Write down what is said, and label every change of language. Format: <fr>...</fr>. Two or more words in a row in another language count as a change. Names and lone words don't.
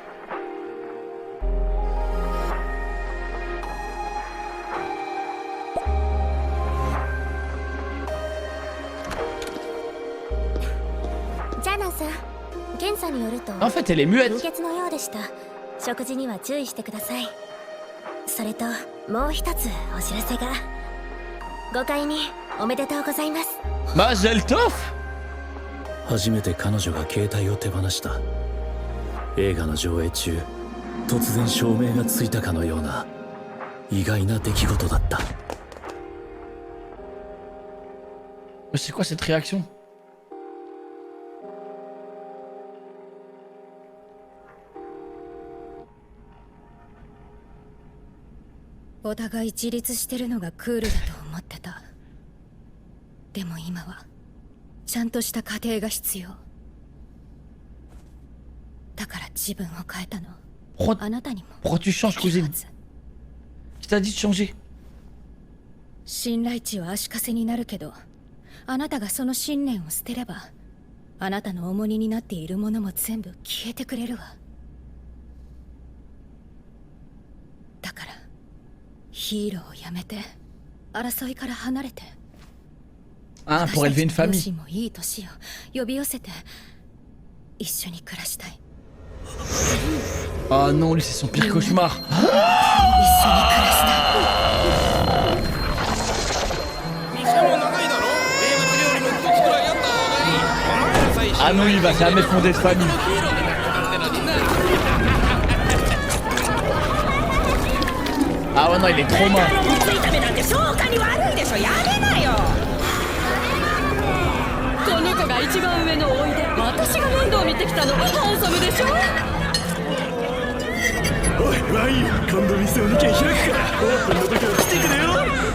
<fr>En fait, elle est muette.</fr> <he>Mazel tov!</he> <ja>初めて彼女が携帯を手放した。映画の上映中、突然照明がついたかのような意外な出来事だった。</ja> <fr>C'est quoi cette réaction?</fr> <ja>« お互い自立してるのがクールだと思ってた。でも今はちゃんとした家庭が必要。だから自分を変えたの。あなたにも。</ja> <fr>Pourquoi tu changes, cousine? Qui t'a dit de changer?</fr> <ja>信頼値は足かせになるけど、あなたがその信念を捨てれば、あなたの重荷になっているものも全部消えてくれるわ。だから。ヒーローをやめて争いから離れて</ja> <fr>Ah, pour élever une famille.</fr> <ja>もいい年を呼び寄せて一緒に暮らしたい</ja> <fr>Oh non, lui c'est son pire cauchemar.</fr> <ja>一緒に暮らしたい店も長いだろ？名物料理の一つくらいやった</ja> <fr>Ah non, il va jamais fonder de famille. Ah ouais, non, il est trop mort.</fr> <ja>ついた目なんて消化に悪いでしょ。やめなよ。この子が一番上のおいで、私が面倒見てきたの。ハンサムでしょ。おいワイン今度店を2軒開くからオープンの時は来てくれよ。</ja>